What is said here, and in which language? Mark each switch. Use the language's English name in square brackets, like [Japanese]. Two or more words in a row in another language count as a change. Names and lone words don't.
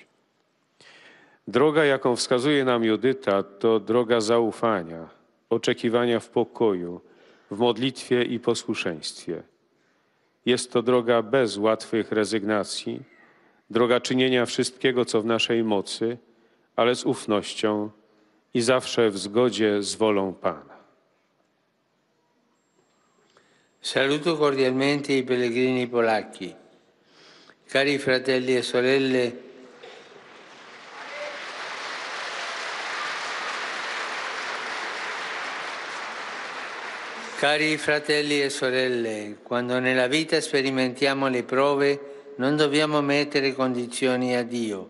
[Polish] Droga, jaką wskazuje nam Judyta, to droga zaufania, oczekiwania w pokoju, w modlitwie i posłuszeństwie. Jest to droga bez łatwych rezygnacji, droga czynienia wszystkiego, co w naszej mocy, ale z ufnością i zawsze w zgodzie z wolą Pana. [Italian] Saluto cordialmente i pellegrini polacchi. Cari fratelli e sorelle, cari fratelli e sorelle, quando nella vita sperimentiamo le prove non dobbiamo mettere condizioni a Dio.